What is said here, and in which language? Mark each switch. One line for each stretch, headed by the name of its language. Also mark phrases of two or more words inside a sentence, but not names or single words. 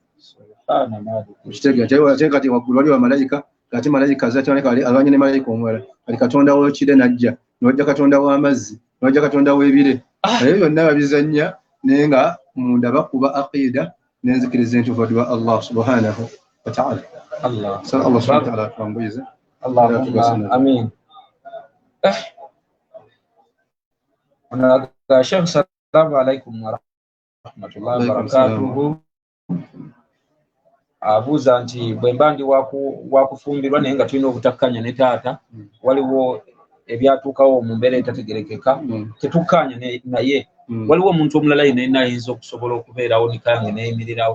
Ganda: kitege kati waggulu wali wa malayika kati malayika azatiboneka alwanye ne malayika omulala kali Katonda w'ekire najja n'ojja Katonda w'amazzi n'ojja Katonda w'ebire ebyo byonna babizannya naye nga munda bakuba aqida n'enzikiriza entuufu wa
Arabic: الله سبحانه وتعالى الله سبحانه وتعالى
Ganda: atuwanguyize
Arabic: اللهم آمين
Ganda: Sheikh
Arabic: السلام عليكم ورحمة الله وبركاته
Ganda: abuuza nti bwe mba ndi wakufumbirwa naye nga tulina obutakkanya ne taata waliwo ebyatuukawo mu mbeera etategerekeka tetukkaanya naye waliwo omuntu omulala yenna ayinza okusobola okubeerawo nikange neyimirirawo